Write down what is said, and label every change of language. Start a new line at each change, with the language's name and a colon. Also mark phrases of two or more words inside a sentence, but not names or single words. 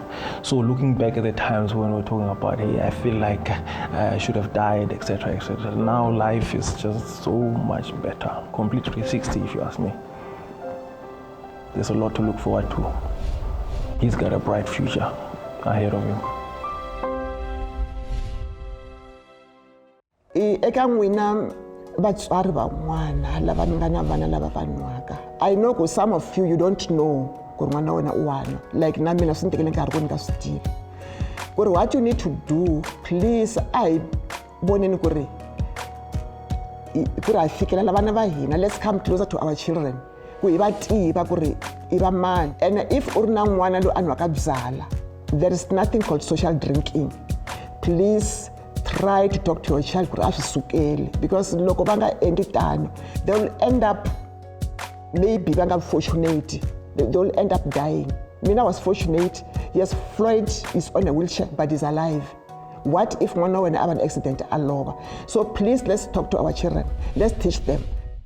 English: So looking back at the times when we're talking about, hey, I feel like I should have died, etc., etc. Now life is just so much better. Complete 360, if you ask me. There's a lot to look forward to. He's got a bright future ahead of him.
Tsonga: Eka n'wina vatswari van'wana lava ni nga na vana lava va nwaka.
English: I know
Tsonga: ku
English: some of you don't know
Tsonga: ku ri n'wana wa wena u wa nwa. Like na mina swi ni tekele nkarhi ku ni nga swi tivi. Ku ri
English: what you need to do, please,
Tsonga: a hi voneni ku ri hi fikelela vana va hina.
English: Let's come closer to our children.
Tsonga: Ku hi va tiva ku ri hi va mani.
English: And if
Tsonga: u ri na n'wana loyi a nwaka byala,
English: there is nothing called social drinking. Please try to talk to your child, because
Tsonga: loko va nga endli tano,
English: they will end up, maybe
Tsonga: va nga
English: fortunate, they will end up dying. Mina was fortunate. Yes, Floyd is on a wheelchair, but he's alive. What if one when I have an accident all over? So please, let's talk to our children. Let's teach them.